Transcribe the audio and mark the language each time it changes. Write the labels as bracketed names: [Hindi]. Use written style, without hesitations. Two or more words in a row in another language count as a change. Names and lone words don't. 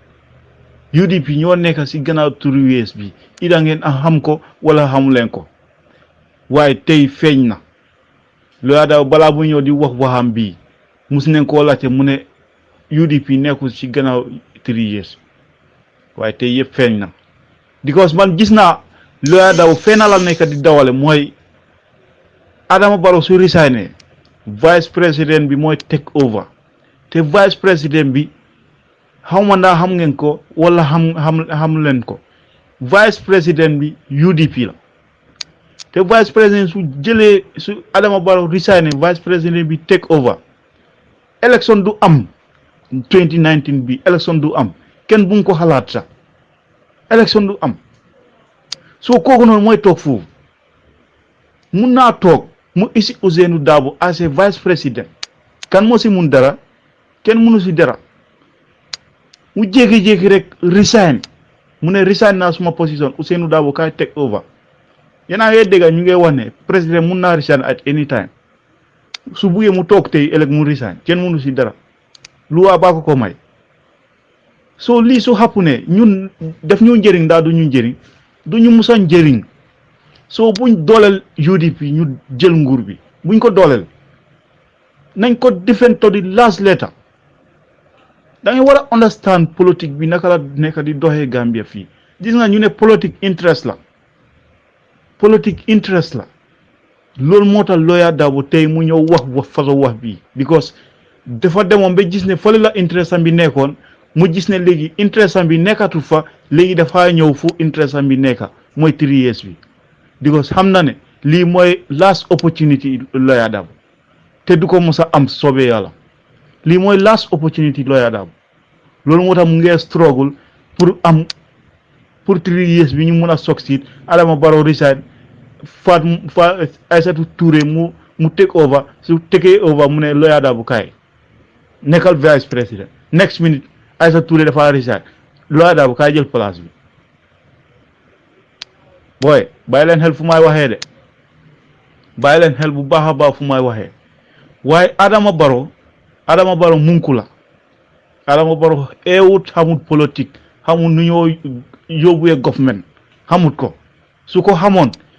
[Wolof] UDP ñoo nekk ci gannaaw 3 years bi ida ngeen xam ko wala xamu len ko waaye tey feeñ na Lawyer Darboe balaa bu ñëw di wax waxam bii mus nañ koo laajte mu ne UDP nekkul ci gannaaw 3 years waaye tey yëpp feeñ na because man gis naa Lawyer Darboe fenn la nekk di dawale mooy Adama Barrow su [French] resigné vice président [Wolof] bi mooy [English] take over [Wolof] te [French] vice président [Wolof] bi xaw ma ndax xam ngeen ko wala xam leen ko [French] vice président [Wolof] bi UDP la te [French] vice président [Wolof] su jëlee su Adama Barrow [French] resigné vice président [Wolof] bi [English] take over [Wolof] élection du am 2019 bi élection du am kenn bu ko xalaat sax élection du am soo kooku noonu mooy toog foofu mun naa toog mu isi Ousainou Darboe as [French] vice président [Wolof] kan moo si mun dara kenn mënu si dara mu jékki-jékki rek resign mu ne resign naa suma position Ousainou Darboe kaay [English] take over [Wolof] yéen a ngi dégg ñu ngi wax ne président mun naa resign [English] at any time [Wolof] su buggee mu toog tey ëllëg mu resign kenn mënu si dara lu waa baa ko may soo lii su xàppu ne ñun def ñu njëriñ daa du ñu njëriñ du ñu musa njëriñ soo buñ dooleel UDP ñu jël nguur bi buñ ko dooleel nañ ko [English] defend to the last letter [Wolof] da ngay war a understand politique bi naka la nekk di doxee Gambia fii gis nga ñu ne politique interest la loolu moo tax Lawyer Darboe tey mu ñëw wax façon wax bii because dafa demoon ba gis ne fële la interest am bi nekkoon mu gis ne léegi interest am bi nekkatul fa léegi dafa ñëw fu interest am bi nekka mooy 3 years bi because xam na ne lii mooy [English] last opportunity [Wolof] Lawyer Darboe te du ko mos a am soobee yàlla lii mooy [English] last opportunity [Wolof] Lawyer Darboe loolu moo tax mu ngi struggle pour 3 years bi ñu mun a succeed Adama Barrow resign Fat Aïssatou Touré mu [English] take over [Wolof] su [English] take over [Wolof] mu ne Lawyer Darboe kaay nekkal [French] vice président [English] next minute [Wolof] Aïssatou Touré dafa resign Lawyer Darboe kaay jël place bi booy bàyyi leen xel fu may waxee de bàyyi leen xel bu baax a baax fu may waxee waaye Adama Barrow munku la Adama Barrow eewut xamut politique xamut nu ñoo yóbbuwee government xamut ko su ko xamoon